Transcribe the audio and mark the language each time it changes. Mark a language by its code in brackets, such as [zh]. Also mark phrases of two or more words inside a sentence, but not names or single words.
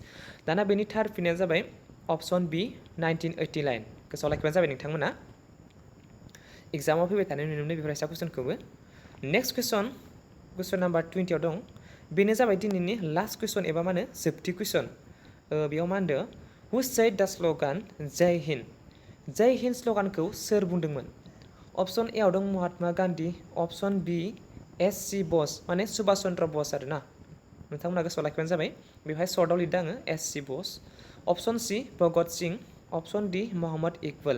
[brx] दाना बेनि थार फिननाया जाबाय [en] option B [brx] 1989। गोसोआव लाखिबानो जाबाय नोंथांमोना एग्जामाव फैबाय थानाय नुनो मोनो बेफोर कुइसनखौबो। [en] next question number 20 [brx] आव दं बेनो जाबाय दिनैनि [en] last question [brx] एबा मा होनो जोबथि कुइसन। बेयाव मा होनदों [en] who said the slogan [hi] जय हिन्द। जय हिन्द [brx] स्ल'गानखौ सोर बुंदोंमोन? [en] option A [brx] आव दं महात्मा गान्धी, [en] option B [brx] एस.सी. बस माने सुभाष चन्द्र बस आरोना नोंथांमोना गोसोआव लाखिबानो जाबाय बेवहाय सर्टआव लिरदों आङो एस.सी. बस, [en] option C [brx] भगत सिंह, [en] option D [brx] मोहम्मद इकबाल।